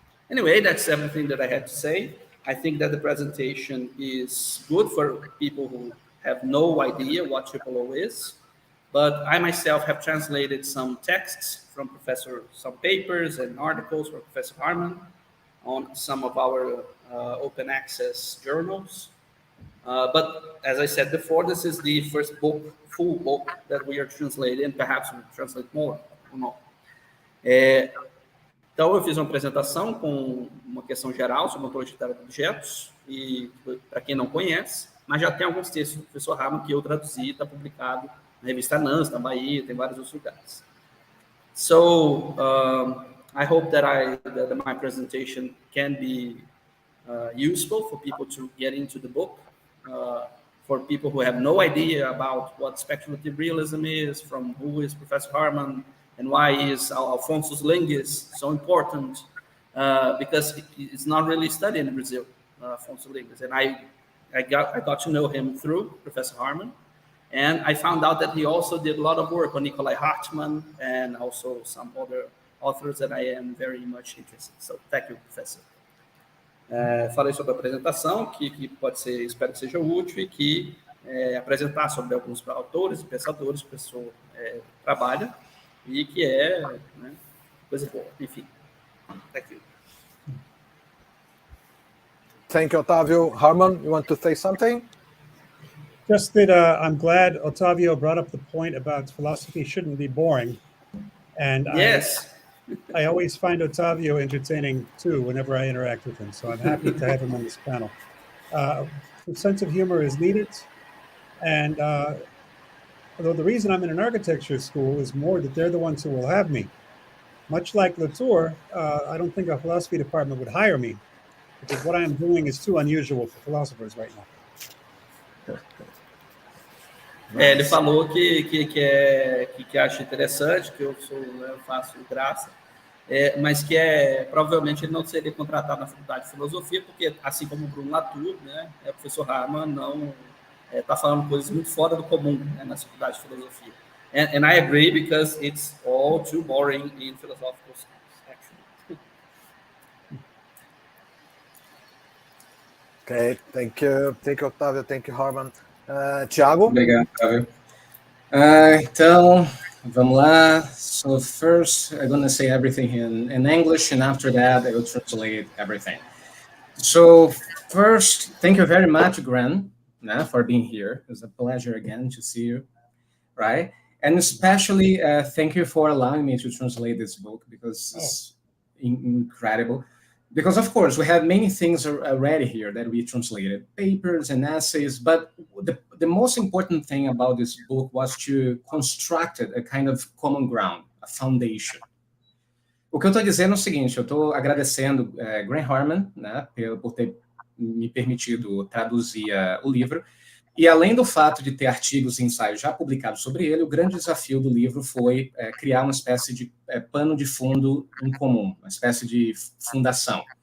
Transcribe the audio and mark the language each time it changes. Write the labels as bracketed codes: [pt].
[en] Anyway, that's everything that I had to say. I think that the presentation is good for people who have no idea what TRIPLE is, but I myself have translated some texts from some papers and articles from Professor Harman on some of our open access journals. But as I said before, this is the first full book that we are translating, and perhaps we'll translate more or not. [pt] Então, eu fiz uma apresentação com uma questão geral sobre ontologia de objetos, e para quem não conhece, mas já tem alguns textos do professor Harman que eu traduzi, está publicado na revista NANS, na Bahia, tem vários outros lugares. [en] So, I hope that my presentation can be useful for people to get into the book, for people who have no idea about what speculative realism is, from who is Professor Harman, and why is Alphonsus Linguis so important, because it's not really studied in Brazil, Alphonsus Linguis. And I got to know him through Professor Harman, and I found out that he also did a lot of work on Nikolai Hartmann and also some other authors that I am very much interested. So thank you, Professor. [pt] Falei sobre a apresentação, que pode ser, espero que seja útil, e que apresentar sobre alguns autores e pensadores que o professor trabalha, e que né, coisa boa. Enfim, [en] thank you. Thank you, Otávio. Harman, you want to say something? Just that I'm glad Otávio brought up the point about philosophy shouldn't be boring. And yes. I always find Otávio entertaining too whenever I interact with him. So I'm happy to have him on this panel. A sense of humor is needed. And although the reason I'm in an architecture school is more that they're the ones who will have me. Much like Latour, I don't think a philosophy department would hire me, because what I am doing is too unusual for philosophers right now. [pt] Ele falou que acha interessante, que eu faço graça, mas que provavelmente ele não seria contratado na Faculdade de Filosofia, porque, assim como o Bruno Latour, né, o professor Harman não está falando coisas muito fora do comum, né, na Faculdade de Filosofia. [en] And I agree, because it's all too boring in philosophical schools, actually. Okay, thank you, Octavio, thank you, Harman. Thiago? [pt] Obrigado, Octavio. Então, vamos lá. [en] So first, I'm going to say everything in English, and after that, I will translate everything. So first, thank you very much, Gran, for being here. It's a pleasure again to see you, right? And especially, thank you for allowing me to translate this book, because it's incredible. Because, of course, we have many things already here that we translated, papers and essays, but the most important thing about this book was to construct a kind of common ground, a foundation. [pt] O que eu estou dizendo é o seguinte, eu estou agradecendo Graham Harman, né, por ter me permitido traduzir o livro, e além do fato de ter artigos e ensaios já publicados sobre ele, o grande desafio do livro foi criar uma espécie de pano de fundo em comum, uma espécie de fundação.